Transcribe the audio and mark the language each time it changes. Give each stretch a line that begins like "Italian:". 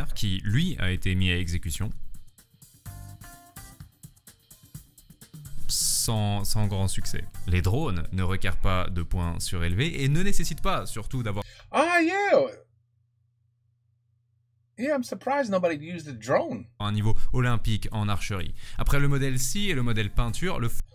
French: qui, lui, a été mis à exécution. Sans grand succès. Les drones ne requièrent pas de points surélevés et ne nécessitent pas, surtout, d'avoir
English: Ah, yeah. Yeah, I'm surprised nobody used the drone.
French: un niveau olympique en archerie. Après le modèle scie et le modèle peinture, le